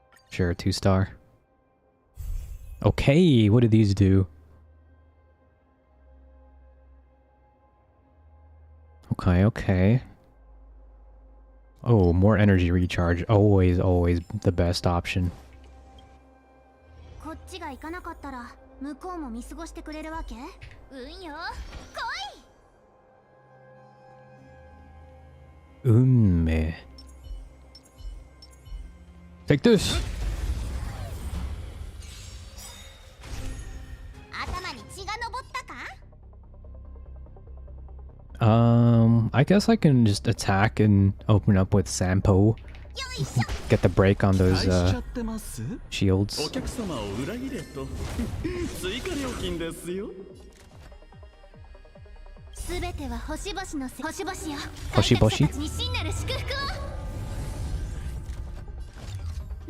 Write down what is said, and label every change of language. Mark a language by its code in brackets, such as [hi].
[en] Sure, 2-star. Okay, what do these do? Okay, okay. Oh, more energy recharge. Always, always the best option. [ja] こっちが行かなかったら向こうも見過ごしてくれるわけ？運よ、来い。運命。 [en] Take this! [ja] 頭に血が上ったか？ [en] I guess I can just attack and open up with Sampo. Get the break on those shields. [ja] お客様を裏切れと追加料金ですよ。すべては星々のせ星々よ。星々？観客者たちに真なる祝福を。